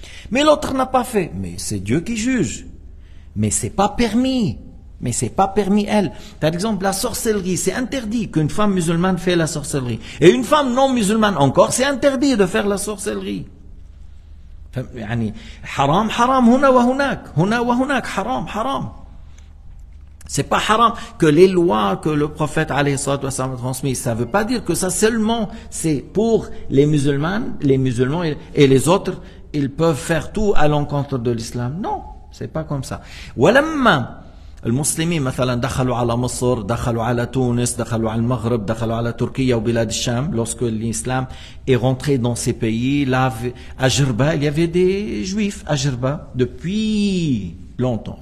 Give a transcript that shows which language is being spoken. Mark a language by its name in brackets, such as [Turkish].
[French] Mais l'autre n'a pas fait. Mais c'est Dieu qui juge. Mais c'est pas permis. Mais c'est pas permis elle. Par exemple, la sorcellerie, c'est interdit qu'une femme musulmane fait la sorcellerie. Et une femme non musulmane encore, c'est interdit de faire la sorcellerie. [Arabic] يعني حرام حرام هنا وهناك حرام حرام. [French] C'est pas haram que les lois que le prophète [Arabic] alayhi salatu wa sallam [French] a transmises. Ça veut pas dire que ça seulement c'est pour les musulmans et les autres. Ils peuvent faire tout à l'encontre de l'islam. Non, c'est pas comme ça. [Arabic] ولما المسلمين مثلا دخلوا على مصر، دخلوا على تونس، دخلوا على المغرب، دخلوا على تركيا وبلاد الشام, [French] lorsque l'islam est rentré dans ces pays, là à Jerba, il y avait des juifs à Jerba depuis longtemps.